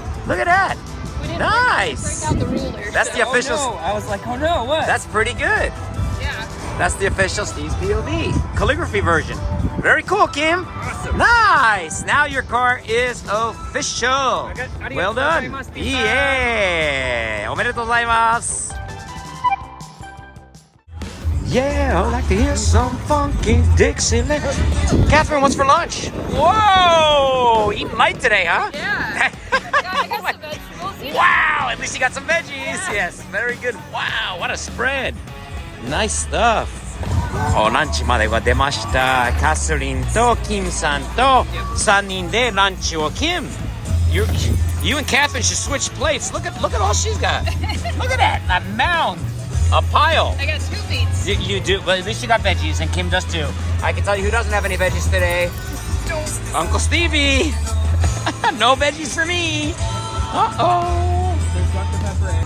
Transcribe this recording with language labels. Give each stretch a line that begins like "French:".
English: Look at that. We didn't Nice. break out the ruler. That's the official. Oh, no. I was like, oh no, what? That's pretty good. Yeah. That's the official Steve's POV calligraphy version. Very cool, Kim. Awesome. Nice. Now your car is official. Well done. Yeah.
Japanese: おめでとうございます.
English: Yeah, I'd like to hear some funky Dixieland. Catherine, what's for lunch? Whoa, eating light today, huh? Yeah. I got some vegetables. You know. Wow, at least you got some veggies. Yes, very good. Wow, what a spread. Nice stuff.
Japanese: ランチまでは出ました。カスリンとキムさんと3人でランチを。
English: Kim, you and Catherine should switch plates. Look at all she's got. Look at that, a mound, a pile. I got 2 meats. You do, but at least you got veggies, and Kim does too. I can tell you who doesn't have any veggies today. Uncle Stevie. No veggies for me. Uh-oh.